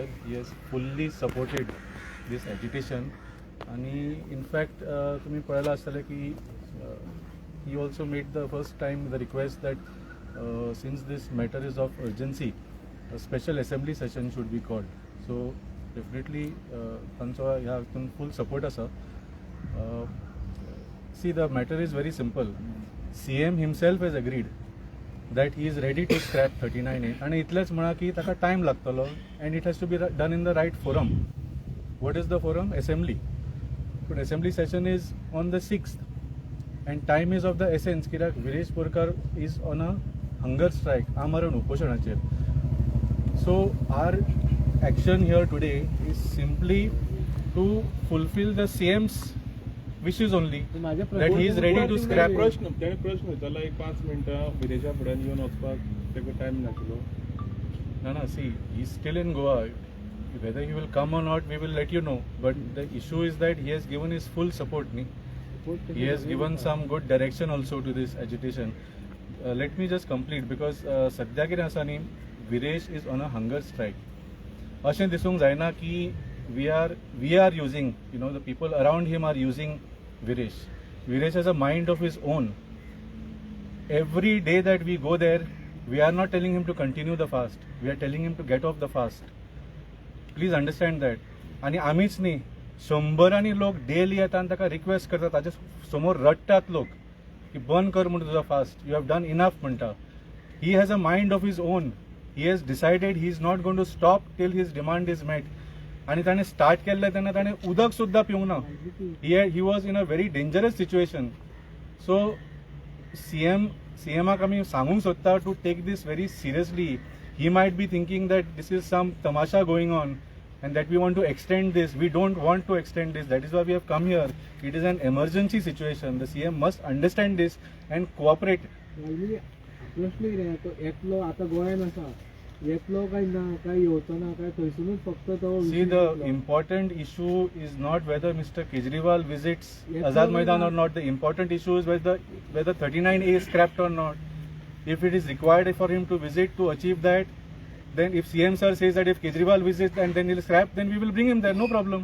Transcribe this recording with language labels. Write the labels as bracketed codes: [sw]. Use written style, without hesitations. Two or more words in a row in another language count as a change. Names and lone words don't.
[en] he has fully supported this agitation [kok] आणि इनफॅक्ट तुम्ही पळयलां आसतलें की [en] he also made the first time the request that since this matter is of urgency a special assembly session should be called. [kok] सो डेफिनेटली तांचो ह्या हातून फूल सपोर्ट आसा. [en] See, the matter is very simple. CM himself has agreed that he is ready to scrap 39A [kok] आणि इतलेच म्हणा की ताका टायम लागतलो [en] and it has to be done in the right forum. What is the forum? Assembly. But assembly session is on the 6th and time is of the essence कित्याक विरेश बोरकार is on a hunger strike, [kok] आमरण उपोशणाचेर. [en] So our action here today is simply to fulfill the CM's wishes only, that he is ready to scrap. [kok] प्रश्न विचारला एक 5 मिनटां विदेशा फुड्यान येवन वचपाक तेका टायम नाशिल्लो. [en] No, see, he's still in Goa. Whether he will come or not, we will let you know. But the issue is that he has given his full support. He has given some good direction also to this agitation. Let me just complete because [kok] सध्या कितें आसा न्ही, [en] विरेश is on a hunger strike. [kok] अशें दिसूंक जायना की [en] we are using, the people around him are using Viresh. Viresh has a mind of his own. Every day that we go there, we are not telling him to continue the fast. We are telling him to get off the fast. Please understand that. [kok] आणि आमीच न्ही, 100 लोक डेली येतात आणि ताका रिक्वेस्ट करतात, ताचे समोर रडटात लोक की बंद कर म्हणून तुजो फास्ट. [en] you have done enough म्हणटा. he has a mind of his own. he has decided he is not going to stop till his demand is met. [kok] आणि ताणें स्टार्ट केल्लें तेन्ना ताणें उदक सुद्दां पिवंक ना. [en] he was in a very dangerous situation. [kok] सो सीएमाक आमी सांगूंक सोदता [en] to take this very seriously. he might be thinking that this is some tamasha going on and that we want to extend this. We don't want to extend this. That is why we have come here. It is an emergency situation. The CM must understand this and cooperate. [kok] प्रश्न कितें एकलो आतां गोंयान आसा, एकलो काय ना काय येवचो ना काय थंयसरूच फक्त तो. [en] See, the important issue is not whether Mr. Kejriwal visits Azad Maidan or not. The important issue is whether 39A is scrapped or not. If it is required for him to visit to achieve that, then if CM sir says that if Kejriwal visits and then he'll scrap, then we will bring him there, no problem.